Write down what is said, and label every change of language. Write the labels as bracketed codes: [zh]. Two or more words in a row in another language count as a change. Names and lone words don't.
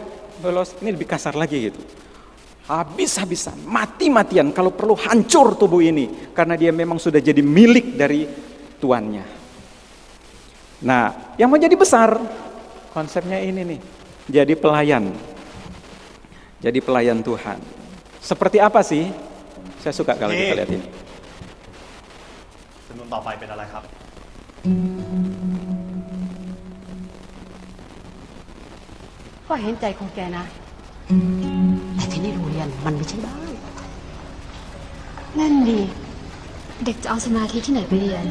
[id] Doulos, ini lebih kasar lagi gitu. Habis-habisan, mati-matian, kalau perlu hancur tubuh ini, karena dia memang sudah jadi milik dari tuannya. Nah, yang mau jadi besar, konsepnya ini nih, jadi pelayan. Jadi pelayan Tuhan. Seperti apa sih? Saya suka kalau kita lihat ini. [th] จำนวนต่อไปเป็นอะไรครับ ก็เห็นใจของแกนะ แต่ที่นี่โรงเรียนมันไม่ใช่บ้าน นั่นดิเด็กจะเอาสมาธิที่ไหนไปเรียนนะ